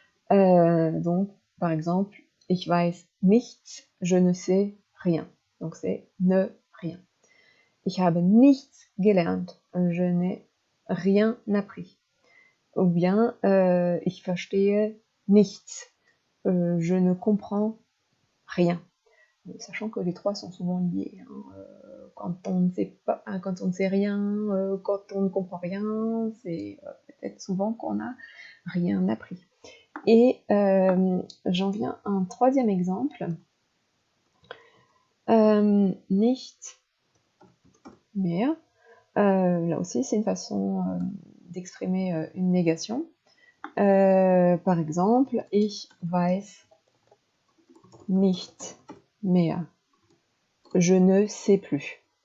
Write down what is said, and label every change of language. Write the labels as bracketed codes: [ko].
[fr] Donc, par exemple, [de] ich weiß nichts, [fr] je ne sais rien. Donc c'est ne rien. [de] Ich habe nichts gelernt, [fr] je n'ai rien appris. Ou bien, [de] ich verstehe nichts, [fr] je ne comprends rien. Sachant que les trois sont souvent liés. Quand on ne sait pas, quand on ne sait rien, quand on ne comprend rien, c'est peut-être souvent qu'on n'a rien appris. Et j'en viens à un troisième exemple. [de] Nicht mehr. [fr] Là aussi, c'est une façon d'exprimer une négation. Par exemple, [de] ich weiß nicht mehr. [fr] Je ne sais plus.